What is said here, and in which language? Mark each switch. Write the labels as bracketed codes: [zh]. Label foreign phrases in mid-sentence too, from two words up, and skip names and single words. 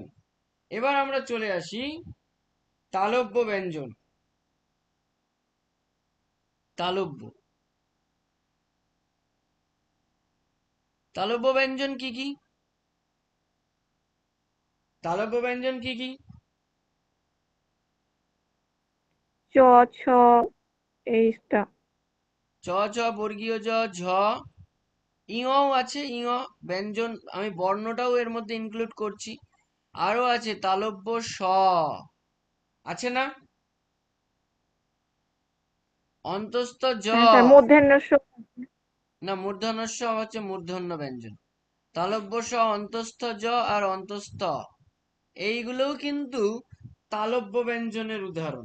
[bn] এবার আমরা চলে আসি তালব্য ব্যঞ্জন। তালব্য, তালব্য ব্যঞ্জন কি কি? তালব্য ব্যঞ্জন কি কি? চ, ছ, এইটা। চ, ছ, বর্গীয় জ, ঝ, ইঙও আছে, ইঙ ব্যঞ্জন, আমি বর্ণটাও এর মধ্যে ইনক্লুড করছি। আরো আছে তালব্য স, আছে না? অন্তস্থ জ, হ্যাঁ স্যার, মূর্ধন্য ষ। না, মূর্ধন্য স হচ্ছে মূর্ধন্য ব্যঞ্জন। তালব্য স, অন্তস্থ জ আর অন্তস্থ, এইগুলোও কিন্তু তালব্য ব্যঞ্জনের উদাহরণ।